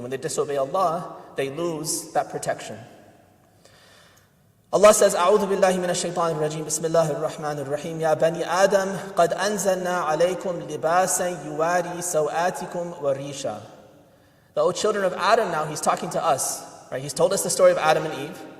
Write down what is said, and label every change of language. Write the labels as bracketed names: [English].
[English] When they disobey Allah, they lose that protection. Allah says, [Arabic] أعوذ بالله من الشيطان الرجيم بسم الله الرحمن الرحيم يا بني آدم قد أنزلنا عليكم لباسا يواري سوآتكم وريشا. [English] The children of Adam now, he's talking to us. Right? He's told us the story of Adam and Eve.